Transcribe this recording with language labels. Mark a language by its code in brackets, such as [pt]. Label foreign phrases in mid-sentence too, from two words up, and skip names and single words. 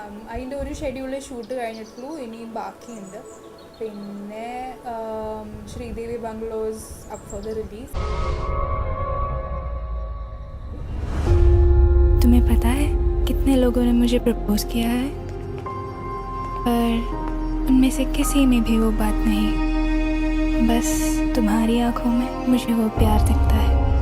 [ml] അതിൻ്റെ ഒരു ഷെഡ്യൂളിൽ ഷൂട്ട് കഴിഞ്ഞിട്ടുള്ളൂ, ഇനിയും ബാക്കിയുണ്ട്. പിന്നെ ശ്രീദേവി ബംഗ്ലോസ് [en] up for the release. [hi] तुम्हें पता है कितने लोगों ने मुझे प्रपोज किया है, पर उनमें से किसी में भी वो बात नहीं. बस तुम्हारी आंखों में मुझे वो प्यार दिखता है.